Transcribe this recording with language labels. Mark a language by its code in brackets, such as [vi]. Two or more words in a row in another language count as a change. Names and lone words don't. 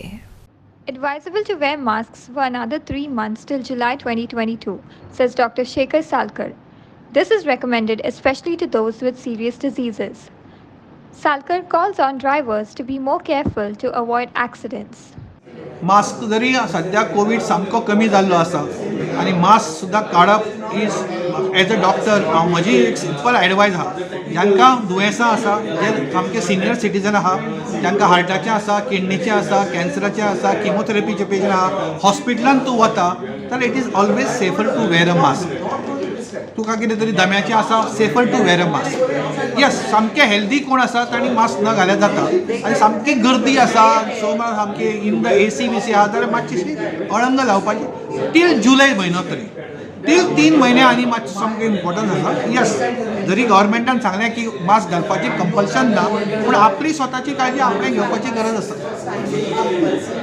[en] Advisable to wear masks for another 3 months till July 2022, says Dr. Shekhar Salkar. This is recommended especially to those with serious diseases. Salkar calls on drivers to be more careful to avoid accidents. [kok] मास्क जरी सध्या कोविड सामको कमी जाल्लो आसा आनी मास्क सुद्दां काडप [en] is as a doctor [kok] हांव म्हजी एक [en] simple advice [kok] आहा. जांकां दुयेंसां आसा जे सामके [en] senior citizen [kok] आहा जांकां हार्टाचें आसा किडनीचें आसा कॅन्सराचें आसा किमोथेरपीचें पेशंट आहा हॉस्पिटलांत तूं वता जाल्यार [en] it is always safer to wear a mask. [kok] तुका कितें तरी दम्याचें आसा [en] safer to wear a mask. [kok] येस सामके हेल्दी कोण आसा तांणी मास्क न घाल्यार जाता आनी सामकी गर्दी आसा सो सामकी इन द एसी बीसी आहा जाल्यार मातशीशी अळंग लावपाची टील जुलय म्हयनो तरी टील 3 म्हयने आनी मातशें सामकें इम्पॉर्टंट आसा. येस जरी गव्हर्मेंटान सांगलें की मास्क घालपाची कंपल्शन ना पूण आपली स्वताची काळजी आपणें घेवपाची गरज आसा.